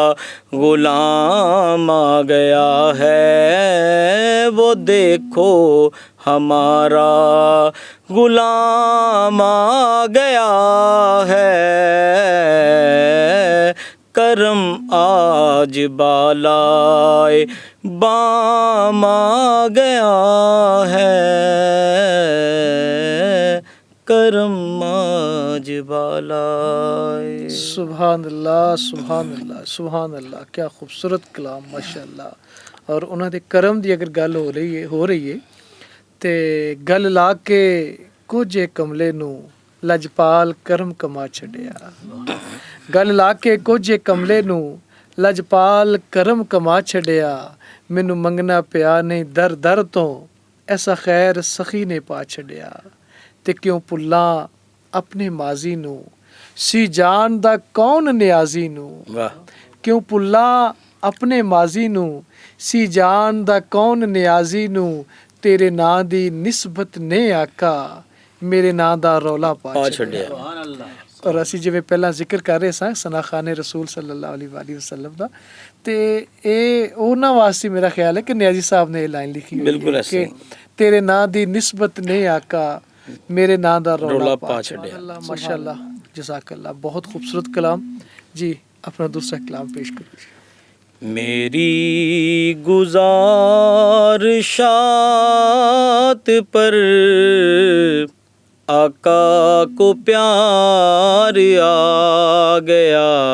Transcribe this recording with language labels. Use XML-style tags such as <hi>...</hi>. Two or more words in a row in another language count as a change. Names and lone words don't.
<ur>غلام آ گیا ہے، وہ دیکھو ہمارا غلام آ گیا ہے، کرم آج بالائے بام آ گیا ہے، کرم آج بالائے۔ سبحان اللہ سبحان اللہ سبحان اللہ، کیا خوبصورت کلام ماشاءاللہ۔</ur> <pa>اور انہاں دے کرم دی اگر گل ہو رہی ہے تے گل لا کے کچھ کملے نو لجپال کرم کما چھڈیا، گل لا کے کچھ کملے نو لجپال کرم کما چھڈیا، مینوں منگنا پیا نہیں در در تو ایسا خیر سخی نے پا چھڈیا، تے کیوں پلاں اپنے ماضی نو سی جان دا کون نیازی نو، کیوں پلاں اپنے ماضی نو سی جان دا کون نیازی نو، تیرے ناں دی نسبت نے آقا میرے ناں دا رولا پا چھڈیا۔ اور اسی جویں پہلا ذکر کر رہے ساں ثنا خان رسول صلی اللہ علیہ وآلہ وسلم دا، تے اے انہاں واسطے</pa> <ur>میرا خیال ہے کہ</ur> <pa>نیازی صاحب نے یہ لائن لکھی ہوئی ہے کہ تیرے ناں دی نسبت نے آقا میرے ناں دا رولا پا چھڈیا۔</pa> <ur>ماشاءاللہ جزاک اللہ، بہت خوبصورت کلام۔ جی اپنا دوسرا کلام پیش کرو۔ میری گزارشات پر آقا کو پیار آ گیا،</ur>